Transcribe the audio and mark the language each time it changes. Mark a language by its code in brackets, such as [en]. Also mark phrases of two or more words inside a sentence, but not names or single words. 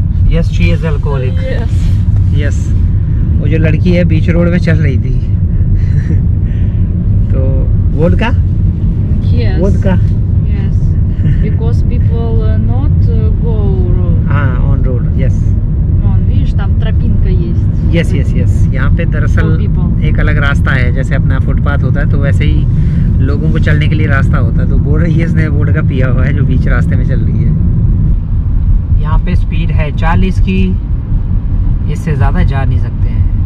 [en] Yes she is alcoholic. Yes. [hi] यस, वो जो लड़की है बीच रोड में चल रही थी तो वोडका [en] Yes. [hi] वोडका [en] Yes. Because people not go हाँ on road. yes on, [ru] видишь, там тропинка есть. [en] yes yes yes, [hi] यहाँ पे दरअसल [en] For people. [hi] एक अलग रास्ता है, जैसे अपना फुटपाथ होता है तो वैसे ही लोगों को चलने के लिए रास्ता होता है। तो बोल रही है इसने वोडका पिया हुआ है जो बीच रास्ते में चल रही है। यहाँ पे स्पीड है 40 की, इससे ज़्यादा जा नहीं सकते हैं।